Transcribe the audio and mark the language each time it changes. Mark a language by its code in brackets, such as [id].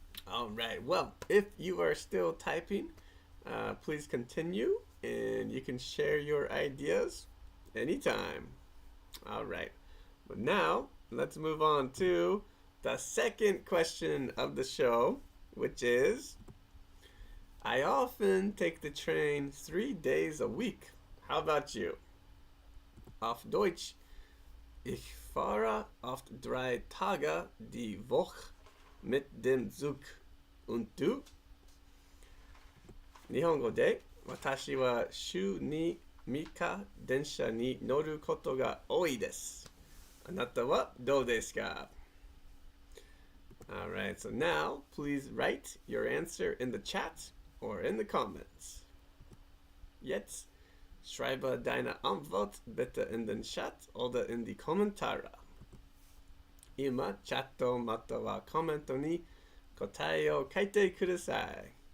[en] All right. Well, if you are still typing, please continue, and you can share your ideas anytime. All right. But now, let's move on to the second question of the show, which is, I often take the train 3 days a week. How about you? [de] Auf Deutsch, ich fahre oft 3 Tage die Woche mit dem Zug. Und du? [ja] 日本語で、私は週に3日電車に乗ることが多いです。あなたはどうですか? [en] Alright, so now please write your answer in the chat or in the comments. [de] Jetzt schreibe deine Antwort bitte in den Chat oder in die Kommentare. [ja] 今、チャットまたはコメントに答えを書いてください.